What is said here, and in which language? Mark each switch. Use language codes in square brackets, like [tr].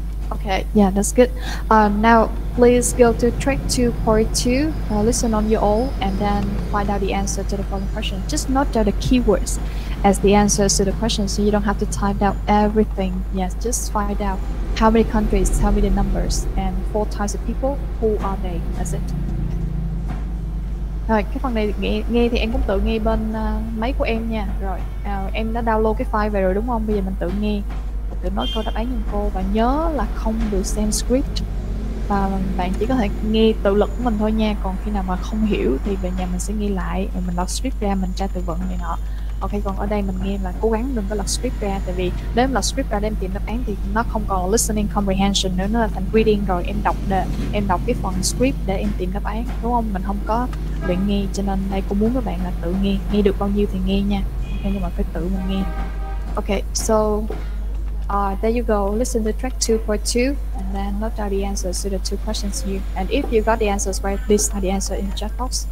[en] Okay, yeah, that's good. Now, please go to track 2.2, listen on your own, and then find out the answer to the following question. Just note down the keywords as the answers to the question, so you don't have to type out everything. Yes, just find out how many countries, how many numbers, and 4 types of people, who are they? That's it. [vi] Rồi, cái phần này nghe thì em cũng tự nghe bên máy của em nha. Rồi, em đã download cái file về rồi đúng không? Bây giờ mình tự nghe, tự nói câu đáp án cho cô, và nhớ là không được xem script, và bạn chỉ có thể nghe tự lực của mình thôi nha. Còn khi nào mà không hiểu thì về nhà mình sẽ nghe lại, rồi mình lật script ra, mình tra từ vựng này nọ. Ok, còn ở đây mình nghe là cố gắng đừng có lật script ra, tại vì nếu em lật script ra để em tìm đáp án thì nó không còn [en] listening comprehension [vi] nữa, nó là thành reading rồi. Em đọc cái phần script để em tìm đáp án, đúng không? Mình không có luyện nghe, cho nên đây cô muốn các bạn là tự nghe được bao nhiêu thì nghe nha. Ok, nhưng mà phải tự mình nghe. [en] Ok, so there you go. Listen to track 2.2 and then note down the answers to the 2 questions here. And if you got the answers right, please type the answer in the chat box.